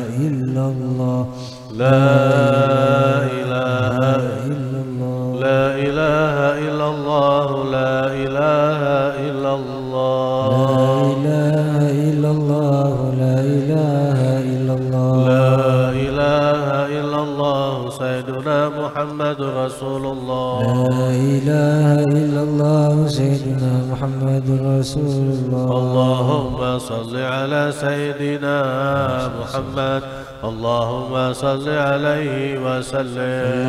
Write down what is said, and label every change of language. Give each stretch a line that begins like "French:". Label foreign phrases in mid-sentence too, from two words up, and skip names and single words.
Arabic: illallah, لا إله إلا الله لا إله إلا الله لا إله إلا الله, لا إله إلا الله, لا إله إلا الله سيدنا محمد رسول الله, لا إله إلا الله سيدنا محمد رسول الله. اللهم صل على سيدنا محمد اللهم صل عليه وسلم,